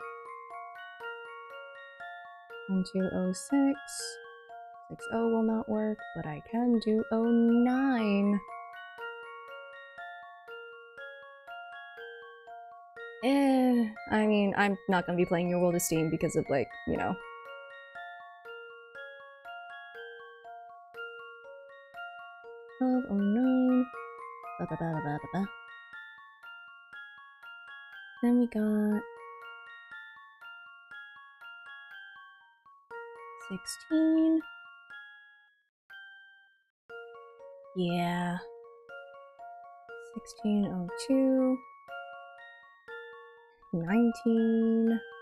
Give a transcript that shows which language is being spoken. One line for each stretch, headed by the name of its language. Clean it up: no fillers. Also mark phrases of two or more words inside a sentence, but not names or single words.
English: 1, 2, 0, 6. 6, 0 will not work, but I can do 0, 9. I mean, I'm not gonna be playing Your World of Steam because of, like, you know. Oh, 9. Ba ba ba ba ba ba. Then we got 16. Yeah. 1602. 19.